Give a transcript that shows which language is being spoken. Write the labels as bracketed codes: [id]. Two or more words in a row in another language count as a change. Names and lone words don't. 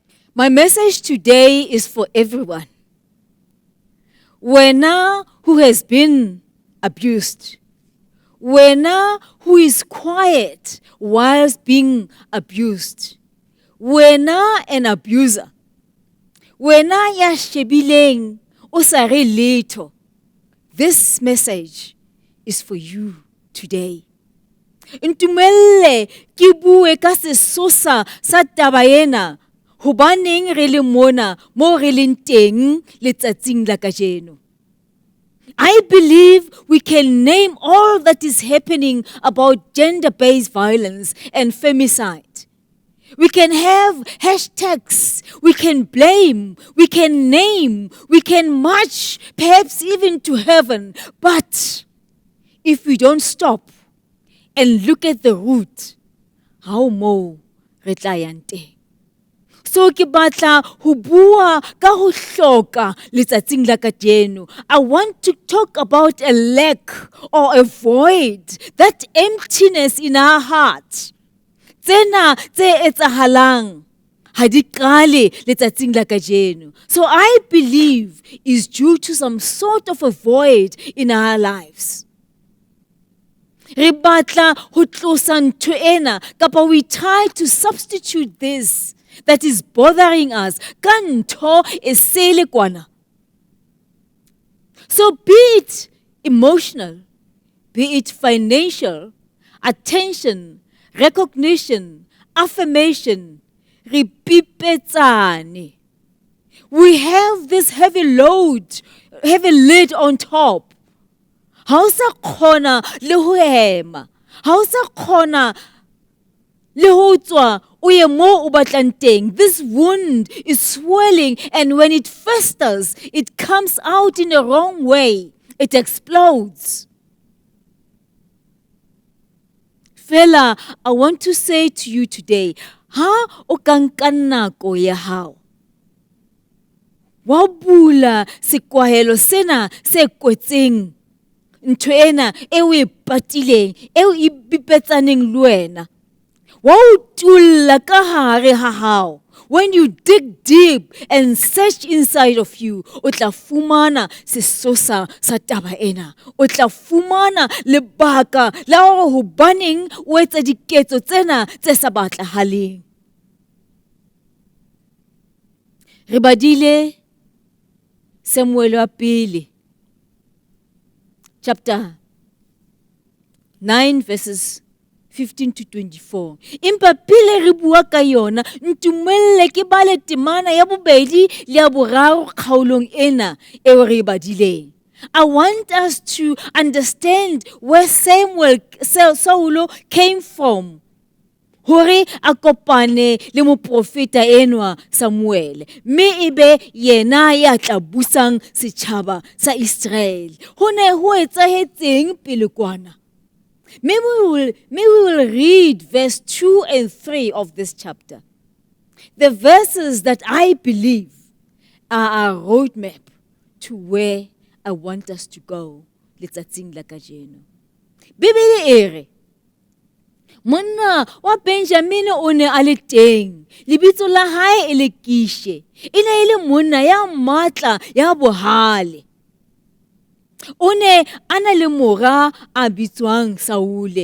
[en] My message today is for everyone. Wena who has been abused. Wena who is quiet whilst being abused. Wena an abuser. [st] Wena ya shebileng o sa re letho. [en] This message is for you today. [st] Ntumelle ke bue ka sesosa sa taba ena hobaneng re le mona mo re leng teng letsatsing la kajeno. [en] I believe we can name all that is happening about gender-based violence and femicide. We can have hashtags, we can blame, we can name, we can march, perhaps even to heaven. But if we don't stop and look at the root, how [st] mo re tla yang teng? So ke batla ho bua ka ho hloka letsatsing la kajeno. [en] I want to talk about a lack or a void, that emptiness in our heart. [st] Tsena tse etsahalang ha di qale letsatsing la kajeno. [en] So I believe is due to some sort of a void in our lives. [st] Re batla ho tlosa ntho ena kapa [en] we try to substitute this that is bothering us [st] ka ntho e sele kwana. [en] So be it emotional, be it financial, attention, recognition, affirmation, [st] re pipetsane. [en] We have this heavy lid on top. [st] Ha o sa khona le ho hema, ha o sa khona le ho tswa o ye mo o batlang teng. [en] This wound is swelling, and when it festers, it comes out in the wrong way. It explodes. Fela, I want to say to you today, [st] ha o ka nka nako ya hao wa bula sekwahelo sena se kwetseng ntho ena e o e patileng e o e bipetsaneng le wena wa o tulla ka hare ha hao. [en] When you dig deep and search inside of you, [st] o tla fumana sesosa sa taba ena. O tla fumana lebaka la hore hobaneng o etsa diketso tsena tse sa batlahaleng. Re badile Samuel wa pele [en] chapter 9 verses 15 to 24. [st] Impa pele re bua ka yona, ntumelle ke bale temana ya bobedi le ya boraro kgaolong ena e re badileng. [en] I want us to understand where Saulo came from. [st] Hore a kopane le moprofeta enwa Samuel. Me ebe yena ya tla busang setjhaba sa Israel. Ho ne ho etsahetseng pele kwana? [en] Maybe we will read verse 2 and 3 of this chapter. The verses that I believe are a roadmap to where I want us to go. [st] Letsatsing la kajeno. Bibele ere monna wa Benjamin o ne a le teng. Lebitso la hae e le Kishe. E ne e le monna ya matla ya bohale. O ne a na le mora a bitswang Saule.